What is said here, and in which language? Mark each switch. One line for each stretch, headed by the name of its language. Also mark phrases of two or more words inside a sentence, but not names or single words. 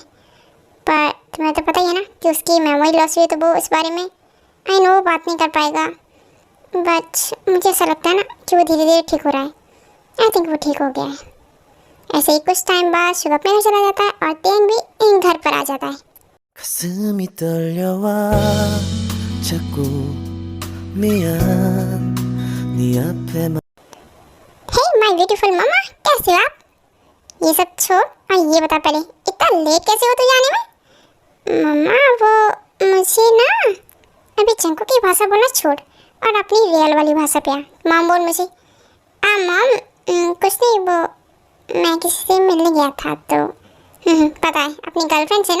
Hindi: पर तुम्हें तो पता ही है ना कि उसकी
English: memory loss
Hindi: हुई है, तो वो इस बारे में
English: I know
Hindi: बात नहीं कर पाएगा। बट मुझे ऐसा लगता है ना कि वो धीरे धीरे ठीक हो रहा है।
English: I think
Hindi: वो ठीक हो गया है। ऐसे ही कुछ टाइम बाद शुभ अपने घर चला जाता है और तेन भी घर पर आ जाता है।
Korean: 가슴이 떨려와 자꾸 미안 네 앞에만
English: Hey my beautiful mamma,
Hindi: कैसे हो आप? ये सब छोड़ और ये बता पहले, इतना लेट कैसे हो तू जाने में? मम्मा वो मुझे ना अभी जंकुक की भाषा बोलना छोड़ और अपनी रियल वाली भाषा पे आ। मॉम बोल मुझे। मॉम कुछ नहीं, वो मैं किसी से मिलने गया था तो पता है अपनी गर्लफ्रेंड से ना।